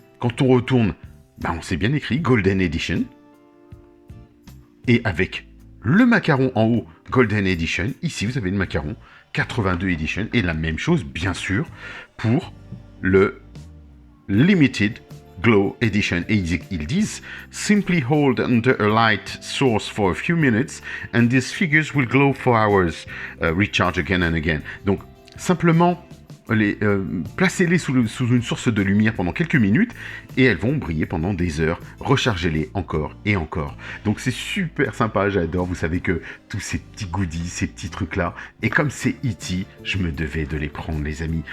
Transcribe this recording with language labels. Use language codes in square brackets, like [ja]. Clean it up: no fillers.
[fr] Quand on retourne, bah on s'est bien écrit Golden Edition. Et avec le macaron en haut, Golden Edition. Ici vous avez le macaron 82 Edition. Et la même chose bien sûr pour le Limited Glow Edition. Et ils disent [en] simply hold under a light source for a few minutes and these figures will glow for hours, recharge again and again. [fr] Donc simplement placez-les sous une source de lumière pendant quelques minutes et elles vont briller pendant des heures. Rechargez-les encore et encore. Donc c'est super sympa, j'adore. Vous savez que tous ces petits goodies, ces petits trucs là, et comme c'est E.T., je me devais de les prendre les amis.